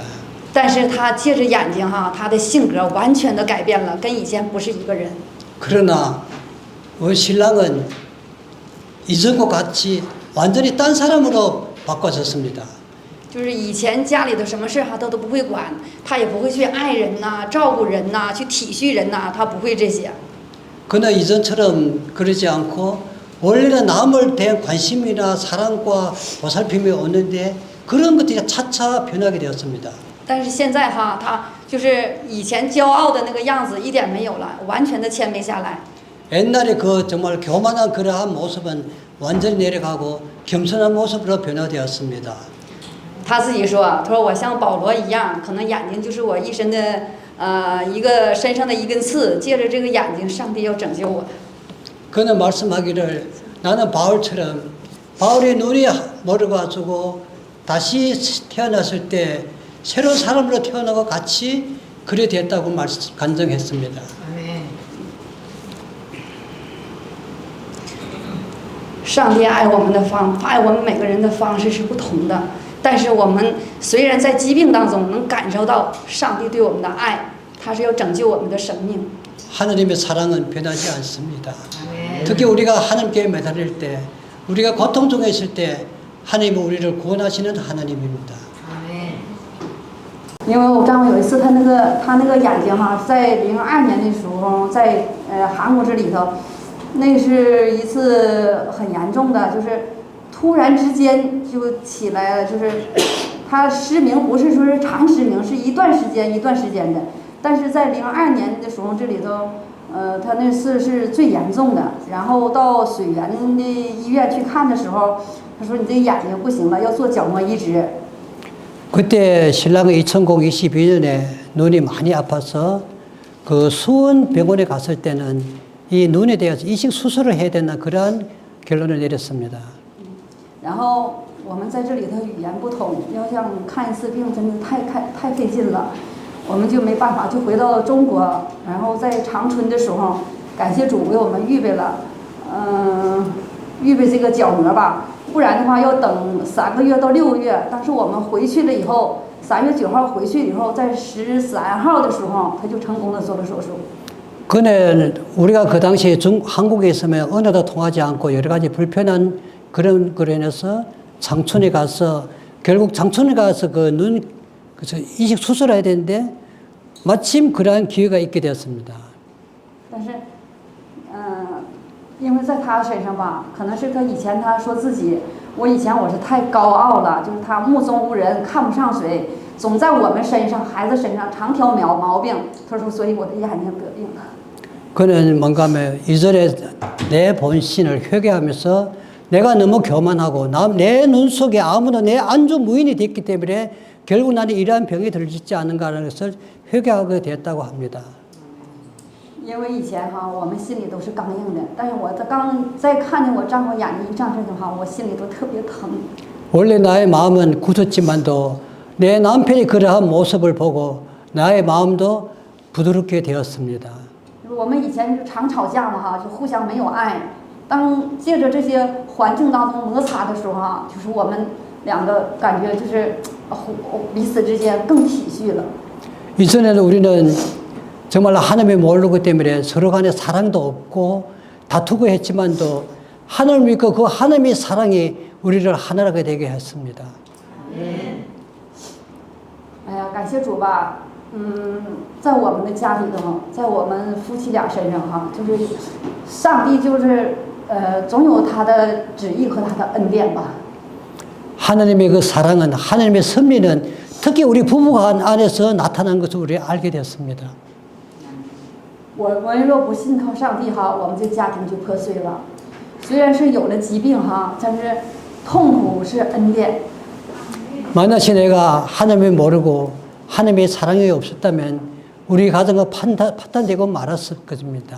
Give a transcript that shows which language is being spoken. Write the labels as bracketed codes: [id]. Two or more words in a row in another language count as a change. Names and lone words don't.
[zh] 但是他借着眼睛他的性格完全的改变了，跟以前不是一个人。 [ko] 그러나 우리 신랑은 이전과 같이 완전히 딴 사람으로 바꿔졌습니다. [zh] 就是以前家里的什么事他都不会管，他也不会去爱人呐、照顾人呐、去体恤人呐、他不会这些。 [ko] 그러나 이전처럼 그러지 않고 원래는 남을 대한 관심이나 사랑과 보살핌이 없는데 그런 것들이 차차 변하게 되었습니다. [zh] 但是现在他就是以前骄傲的那个样子一点没有了，完全的谦卑下来。 [ko] 옛날에 그 정말 교만한 그러한 모습은 완전히 내려가고 겸손한 모습으로 변화되었습니다. [zh] 他自己说，他说我像保罗一样，可能眼睛就是我一身的一个身上的一根刺，借着这个眼睛，上帝要拯救我。 [ko] 그는 말씀하기를 나는 바울처럼 바울의 눈이 멀어가지고 다시 태어났을 때 새로운 사람으로 태어나고 같이 그래 됐다고 간증했습니다. [zh] 上帝爱我们的爱我们每个人的方式是不同的，但是我们虽然在疾病当中能感受到上帝对我们的爱，他是要拯救我们的生命。 [ko] 하나님의 사랑은 변하지 않습니다. 특히 우리가 하나님께 매달릴 때, 우리가 고통 중에 있을 때 하나님은 우리를 구원하시는 하나님입니다. [zh] 因为我丈夫有一次他那个眼睛在02年的时候，在韩国这里头，那是一次很严重的，就是突然之间就起来了，就是他失明，不是说是长失明，是一段时间的。但是在02年的时候，这里头，他那次是最严重的。然后到水源的医院去看的时候，他说你这眼睛不行了，要做角膜移植。 [ko] 그때 신랑은 2022년에 눈이 많이 아파서 그 수원 병원에 갔을 때는 이 눈에 대해서 이식 수술을 해야 된다는 그러한 결론을 내렸습니다. [zh] 然后我们在这里头语言不通，要想看一次病真的太费劲了，我们就没办法，就回到中国。然后在长春的时候，感谢主为我们预备了，预备这个角膜吧。不然的话要等3个月到6个月。当时我们回去了以后，3月9号回去以后，在13号的时候，他就成功的做了手术。 [ko] 그는 우리가 그 당시에 한국에 있으면 언어도 통하지 않고 여러 가지 불편한 그런 거로 인해서 장촌에 가서 결국 장촌에 가서 그 눈 이식 수술해야 되는데 마침 그러한 기회가 있게 되었습니다. [zh] 但是， 因为在他身上吧，可能是他以前他说自己，我以前我是太高傲了，就是他目中无人，看不上谁，总在我们身上孩子身上常挑毛病。他说，所以我的眼睛得病了。 [ko] 그는 뭔가 하면 이전에 내 본신을 회개하면서 내가 너무 교만하고 내 눈 속에 아무도 내 안주 무인이 됐기 때문에 결국 나는 이러한 병이 들지 않은가라는 것을 회개하게 됐다고 합니다. [zh] 因为以前哈，我们心里都是刚硬的，但是我刚再看见我丈夫眼睛一上身的话，我心里都特别疼。 [ko] 원래 나의 마음은 굳었지만도 내 남편이 그러한 모습을 보고 나의 마음도 부드럽게 되었습니다. [zh] 我们以前常吵架嘛哈，就互相没有爱。当借着这些环境当中摩擦的时候哈，就是我们两个感觉就是彼此之间更体恤了。 [ko] 이전에는 우리는 정말 하나님을 모르기 때문에 서로 간에 사랑도 없고 다투고 했지만도 하나님을 믿고 그 하나님의 사랑이 우리를 하나라게 되게 했습니다. [zh] 哎呀，感谢主吧。在我们的家里头，在我们夫妻俩身上哈，就是上帝就是总有他的旨意和他的恩典吧。 [ko] 하나님의 그 사랑은 하나님의 섭리는 특히 우리 부부가 안에서 나타난 것을 우리 알게 됐습니다. [zh] 我们若不信靠上帝哈，我们这家庭就破碎了。虽然是有了疾病哈，但是痛苦是恩典。 [ko] 만약에 내가 하나님을 모르고 하나님의 사랑이 없었다면 우리 가정은 파탄되고 말았을 것입니다.